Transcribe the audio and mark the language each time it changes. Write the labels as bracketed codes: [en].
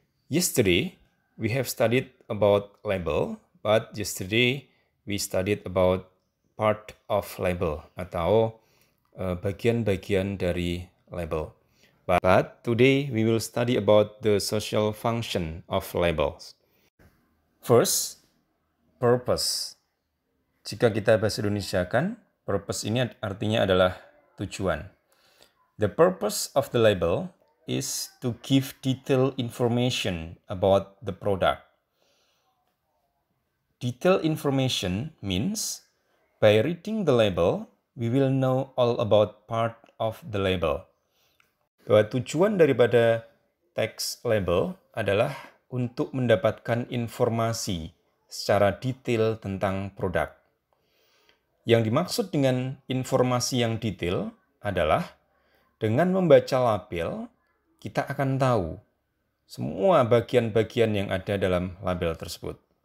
[en] Yesterday we have studied about label, but yesterday we studied about part of label [id] atau bagian-bagian dari label. [en] But today we will study about the social function of labels. First, purpose. [id] Jika kita bahasa Indonesia kan, purpose ini artinya adalah tujuan. [en] The purpose of the label is to give detailed information about the product. Detailed information means by reading the label, we will know all about part of the label. [id] Bahwa tujuan daripada teks label adalah untuk mendapatkan informasi secara detail tentang produk. Yang dimaksud dengan informasi yang detail adalah dengan membaca label, kita akan tahu semua bagian-bagian yang ada dalam label tersebut.